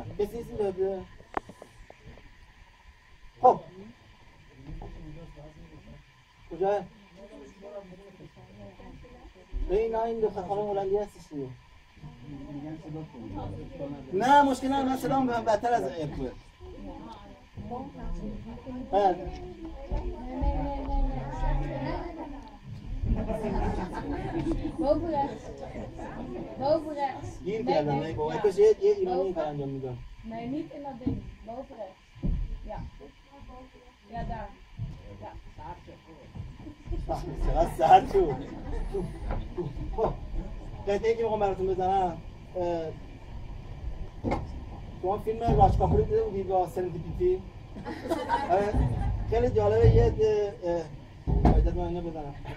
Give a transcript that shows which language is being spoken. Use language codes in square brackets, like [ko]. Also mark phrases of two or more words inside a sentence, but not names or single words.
[fa] کسی نیست میاد. خب کجا؟ این دو خانم هلندی هستش دیگه. نه مشکل نه، من صدام بدتر از اپوه. [nl] Boven rechts. [fa] گیر کردم نه بابا، کاش یه ایرانی این کار انجام میداد. [nl] Nee, niet in dat ding. Boven rechts. Ja. Ja, daar. [fa] چقدر سرد شد. خب قطعه‌ای که میخوام براتون بزنم، شما فیلم راج کاپوری دیده بودید با سرندیپیتی؟ خیلی جالبه. یه باید من اینو بزنم.